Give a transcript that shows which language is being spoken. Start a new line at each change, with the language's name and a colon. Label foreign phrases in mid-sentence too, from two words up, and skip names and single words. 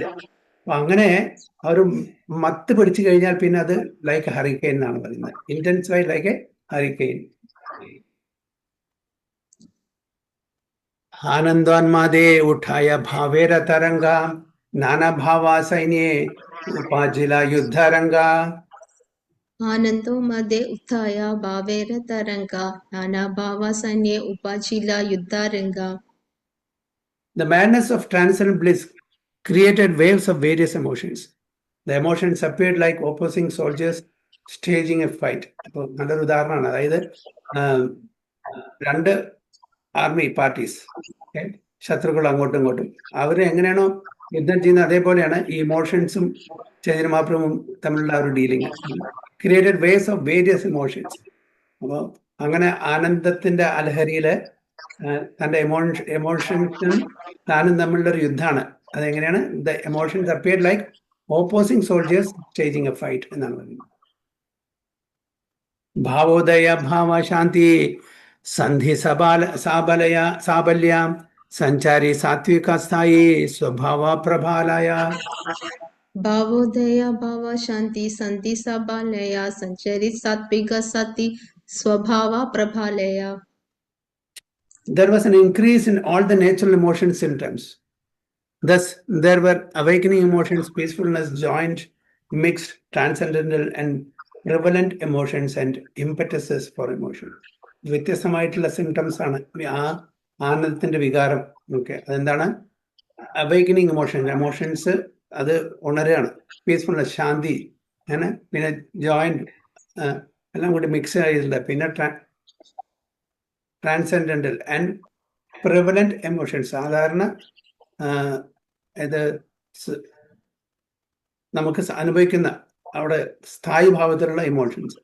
Malayalam: അപ്പൊ അങ്ങനെ ഒരു മത്ത് പിടിച്ചു കഴിഞ്ഞാൽ പിന്നെ അത്
English: like hurricane
Malayalam: എന്നാണ് പറയുന്നത്,
English: intensify like a hurricane.
Bangla: আনন্দোন্মাদে উঠায় ভাবের তরঙ্গ নানাভাবা সৈন্যে উপাজিল যুদ্ধরঙ্গ. আনন্দোমদে উত্থায় ভাবৈরতরঙ্গা নানাভাবাসন্যে উপাচিলা যুদ্ধারঙ্গা.
English: The madness of transcendent bliss created waves of various emotions. The emotions appeared like opposing soldiers staging a fight.
Malayalam: അപ്പോൾ നല്ലൊരു ഉദാഹരണമാണ്. അതായത് രണ്ട്
English: army parties,
Malayalam: ശത്രുക്കൾ അങ്ങോട്ടും ഇങ്ങോട്ടും, അവർ എങ്ങനെയാണോ യുദ്ധം ചെയ്യുന്നത് അതേപോലെയാണ് ഈ ഇമോഷൻസും ചൈതന്യ മഹാപ്രഭുവും തമ്മിലുള്ള ഒരു ഡീലിംഗ്.
English: created waves of various emotions.
Malayalam: അപ്പോൾ അങ്ങനെ ആനന്ദത്തിന്റെ അലഹരിയില് തൻ്റെ എമോഷൻസും താനും തമ്മിലുള്ള ഒരു യുദ്ധമാണ്. അതെങ്ങനെയാണ്?
English: the emotions appeared like opposing soldiers staging a fight
Malayalam: എന്നാണ് പറയുന്നത്.
Bangla: ভাবোদয় ভাবশান্তি সন্ধি সাবল্য সঞ্চারী সাত্বিক স্থায়ী স্বভাব প্রভালয়. ভাবোদয় ভাবশান্তি সন্তি সাবালয়া সঞ্চরিত সাত্বিক সতি স্বভাবা প্রভালয়া.
English: There was an increase in all the natural emotion symptoms. Thus, there were awakening emotions, peacefulness, joint, mixed, transcendental, and prevalent emotions and impetuses for emotion.
Malayalam: വ്യത്യസ്തമായിട്ടുള്ള സിംറ്റംസ് ആണ് ആ ആനന്ദത്തിന്റെ വികാരം. ഓക്കെ, അതെന്താണ്?
English: awakening emotions
Malayalam: അത് ഉണരുകയാണ്. പീസ്ഫുൾനെസ്, ശാന്തി, അങ്ങനെ പിന്നെ ജോയിന്റ് എല്ലാം കൂടി മിക്സ് ആയിട്ടുണ്ട്. പിന്നെ
English: transcendental and prevalent emotions,
Malayalam: സാധാരണ ഇത് നമുക്ക് അനുഭവിക്കുന്ന അവിടെ സ്ഥായി ഭാവത്തിലുള്ള ഇമോഷൻസ്.